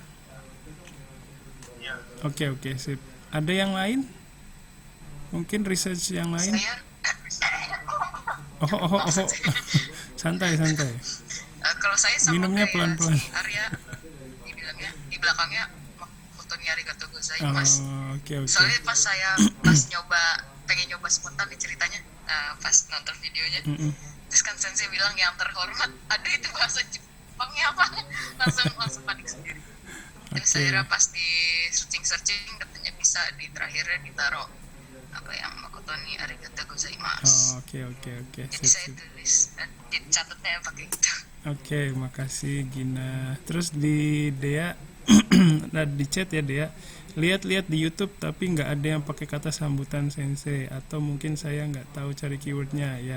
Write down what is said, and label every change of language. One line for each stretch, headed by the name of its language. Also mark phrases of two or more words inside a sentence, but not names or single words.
Indonesian: iya. Oke, oke, sip. Ada yang lain? Mungkin research yang lain? Saya Oh, oh, oh, oh. Santai, santai. kalau saya sama Minumnya kayak pelan-pelan. si Arya dibilangnya di belakangnya
Japanese: 誠にありがとうございます.
Indonesian: Oh, oke, oke. Soalnya pas pengen nyoba spontan nih ceritanya, pas nonton videonya, terus kan sensei bilang yang terhormat, aduh itu bahasa Jepangnya apa, langsung panik sendiri. Terus Oke. akhirnya pas di searching katanya bisa di terakhirnya ditaruh apa yang
Japanese: 誠にありがとうございます.
Indonesian: Oh, oke, oke, oke. Jadi Sip, saya sip. tulis dicatatnya pakai gitu. Oke, makasih Gina. Terus di Dea, nah, di chat ya Dea, lihat-lihat di YouTube tapi nggak ada yang pakai kata sambutan sensei, atau mungkin saya nggak tahu cari keywordnya ya.